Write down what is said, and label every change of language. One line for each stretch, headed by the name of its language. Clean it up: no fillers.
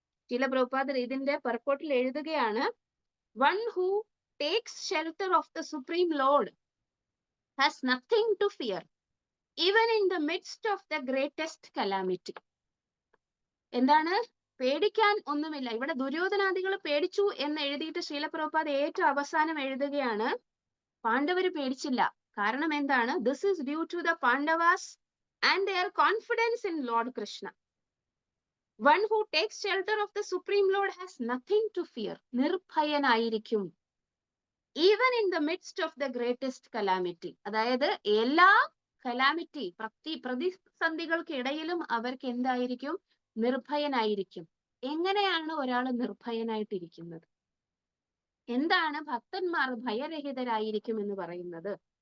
Malayalam: ശീലപ്രഭുപാദർ ഇതിന്റെ പർപ്പോട്ടിൽ എഴുതുകയാണ്,
English: One who takes shelter of the supreme lord has nothing to fear, even in the midst of the greatest calamity.
Malayalam: എന്താണ്? പേടിക്കാൻ ഒന്നുമില്ല. ഇവിടെ ദുര്യോധനാദികൾ പേടിച്ചു എന്ന് എഴുതിയിട്ട് ശീലപ്രഭുപാദ് ഏറ്റവും അവസാനം എഴുതുകയാണ്, പാണ്ഡവര് പേടിച്ചില്ല. കാരണം എന്താണ്?
English: This is due to the Pandavas and their confidence in Lord Krishna. One who takes shelter of the supreme Lord has nothing to fear.
Malayalam: നിർഭയനായിരിക്കും.
English: Even in the midst of the greatest calamity.
Malayalam: അതായത് എല്ലാ calamity, പ്രതിസന്ധികൾക്കിടയിലും അവർക്ക് എന്തായിരിക്കും? നിർഭയനായിരിക്കും. എങ്ങനെയാണ് ഒരാൾ നിർഭയനായിട്ടിരിക്കുന്നത്? എന്താണ് ഭക്തന്മാർ ഭയരഹിതരായിരിക്കും എന്ന് പറയുന്നത്?